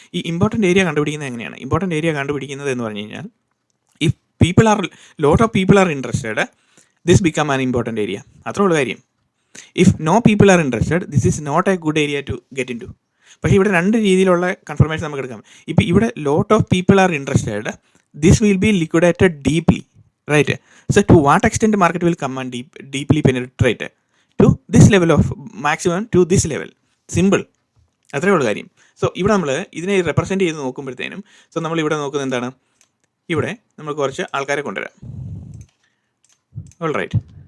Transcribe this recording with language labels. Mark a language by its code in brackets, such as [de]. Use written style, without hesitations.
[ml] ഈ important area കണ്ടുപിടിക്കുന്നത് എങ്ങനെയാണ്? ഇമ്പോർട്ടൻ്റ് ഏരിയ കണ്ടുപിടിക്കുന്നത് എന്ന് പറഞ്ഞു കഴിഞ്ഞാൽ, [en] If lot of people are interested, this become an important area. [ml] അത്രേ ഉള്ള കാര്യം. [en] If no people are interested, this is not a good area to get into. [ml] പക്ഷേ ഇവിടെ രണ്ട് രീതിയിലുള്ള കൺഫർമേഷൻ നമുക്ക് എടുക്കാം. [en] ഇപ്പോൾ ഇവിടെ lot of people are interested, this will be liquidated deeply, right? So to what extent market will come and deeply penetrate to this level of maximum to this level. [ml] Simple. അത്രേ ഉള്ളൂ കാര്യം. So ഇവിടെ നമ്മൾ ഇതിനെ represent ചെയ്ത് നോക്കുമ്പോഴത്തേനും നമ്മളിവിടെ നോക്കുന്നത് എന്താണ്? ഇവിടെ നമ്മൾ കുറച്ച് ആൾക്കാരെ കൊണ്ടുവരാം. All right.